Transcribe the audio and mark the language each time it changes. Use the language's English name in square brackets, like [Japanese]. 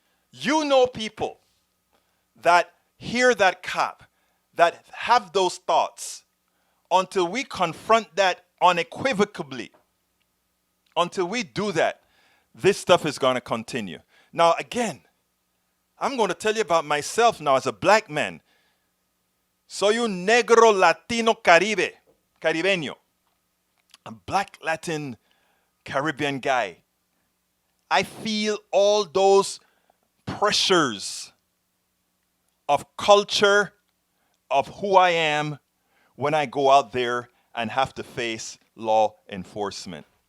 [English] You know people that hear that cop, that have those thoughts, until we confront that unequivocally, until we do that, this stuff is going to continue. Now, again, I'm going to tell you about myself now as a black man. [Spanish] Soy un negro latino caribeño. [English] A black Latin Caribbean guy. I feel all those pressures of culture, of who I am, when I go out there and have to face law enforcement.